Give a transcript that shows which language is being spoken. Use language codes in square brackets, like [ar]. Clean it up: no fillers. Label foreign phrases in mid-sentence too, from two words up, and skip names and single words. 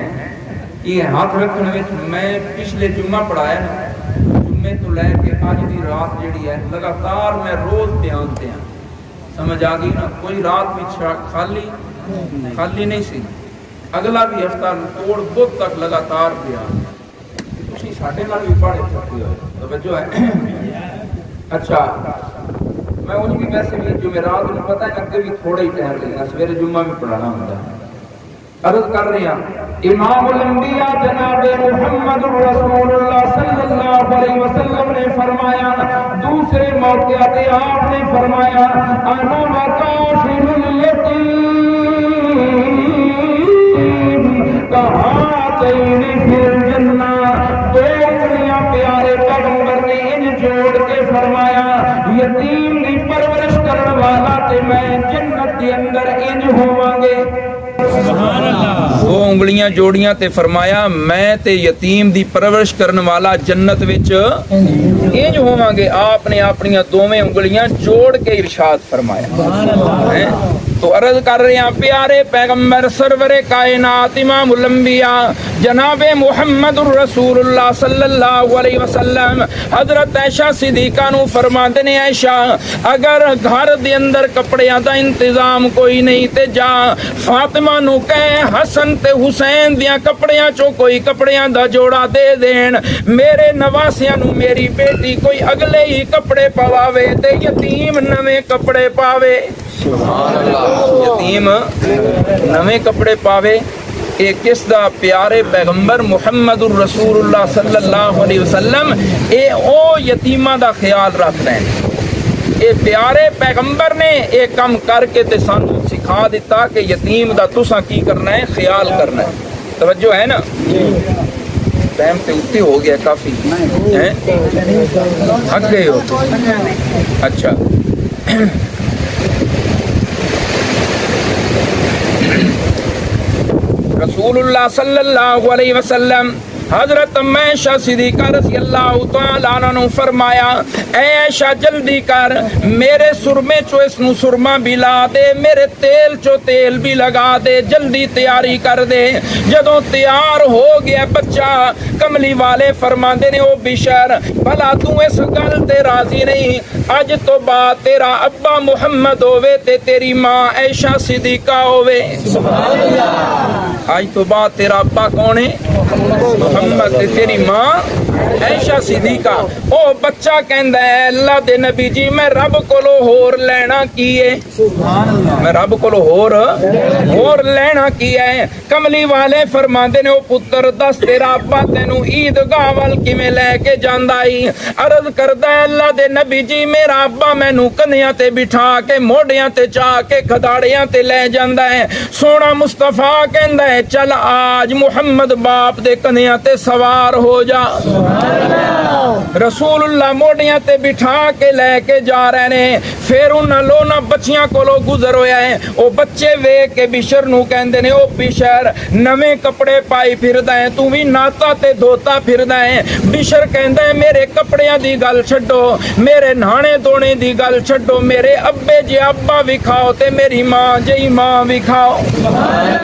[pa] یہ ہاتھ رکھنے میں میں پچھلے جمعہ پڑھایا نا، جمعے تو لے کے آج دی رات جڑی ہے لگاتار میں روز بیان دیا، سمجھ آ گئی نا؟ کوئی رات بھی خالی نہیں سی، اگلا بھی ہفتہ توڑ بدھ تک لگاتار بیان۔ ساڈے نال بھی پڑھے سکتے ہو توجہ ہے اچھا میں انج بھی ویسے بھی جمعرات نوں پتہ ہے اگے بھی تھوڑا ہی ٹائم لینا سویرے جمعہ بھی پڑھانا ہوندا ہے عرض کر رہے ہیں امام الانبیاء جناب محمد رسول اللہ [ar] صلی اللہ علیہ وسلم [pa] نے فرمایا دوسرے موقع پہ آپ نے فرمایا [ar] انا وکافل الیتیم کہاتین فی الجنہ [pa] دو انگلیاں پیارے پیغمبر نے ان جوڑ کے فرمایا یتیم دی پرورش کرنے والا تے میں جنت کے اندر انج ہوواں گے [ar] سبحان اللہ [pa] دو انگلیاں جوڑیاں تے فرمایا میں تے یتیم دی پرورش کرنے والا جنت وچ انج ہوواں گے آپ نے اپنی دوویں انگلیاں جوڑ کے ارشاد فرمایا تو عرض کر رہے ہیں پیارے پیغمبر سرور کائنات امام الانبیاء جناب محمد الرسول اللہ [ar] صلی اللہ علیہ وسلم [pa] حضرت عائشہ صدیقہ نو فرماتے نے عائشہ اگر گھر دے اندر کپڑیاں دا انتظام کوئی نہیں تے جا فاطمہ نو کہے حسن تے حسین دیاں کپڑیاں چو کوئی کپڑیاں دا جوڑا دے دین میرے نواسیاں نو میری بیٹی کوئی اگلے ہی کپڑے پواوے تے یتیم نویں کپڑے پاوے [ar] سبحان اللہ [pa] یتیم نویں کپڑے پاوے اے کس دا پیارے پیغمبر محمد الرسول اللہ [ar] صلی اللہ علیہ وسلم [pa] اے او یتیمہ دا خیال رکھ رہے ہیں اے پیارے پیغمبر نے اے کم کر کے تے سانو سکھا دیتا کہ یتیم دا تساں کی کرنا ہے خیال کرنا ہے توجہ ہے نا ٹائم تے اتے ہو گیا کافی تھک گئے ہو اچھا رسول اللہ [ar] صلی اللہ علیہ وسلم [pa] حضرت عائشہ صدیقہ [ar] رضی اللہ تعالیٰ عنہ [pa] فرمایا اے عائشہ جلدی کر میرے سرمے چو اس نو سرما بھی لا دے میرے تیل چو تیل بھی لگا دے جلدی تیاری کر دے جدوں تیار ہو گیا بچہ کملی والے فرماندے نے او بشر بھلا تو اس گل تے راضی نہیں اج تو بعد تیرا ابا محمد ہووے تے تیری ماں عائشہ صدیقہ ہووے [ar] سبحان اللہ [pa] آج تو بعد تیرا ابا کون ہے محمد تے تیری ماں عائشہ صدیقہ او بچہ کہندا ہے اللہ دے نبی جی میں رب کولو ہور لینا کیے میں رب کولو ہور لینا کیا ہے کملی والے فرماندے نے او پتر دس تیرا ابا تینوں عیدگاہ ول کیویں لے کے جاندا ائی عرض کردا ہے اللہ دے نبی جی میرا ابا مینوں کنیاں تے بٹھا کے موڈیاں تے چا کے کھداڑیاں تے لے جاندا ہے سونا مصطفیٰ کہندا ہے چل آج محمد باپ دے کنیاں تے سوار ہو جا رسول اللہ موڈیاں تے بٹھا کے لے کے جا رہے نے پھر انہاں لونا بچیاں کولو گزر ہویا ہے او بچے ویکھ کے بشر نو کہندے نے او بشر نویں کپڑے پائی پھردا ہے تو وی ناتا تے دھوتا پھردا ہے بشر کہندا ہے میرے کپڑیاں دی گل چھڈو میرے نہانے دھونے دی گل چھڈو میرے ابے جے ابا وکھاؤ تے میری ماں جی ماں وکھاؤ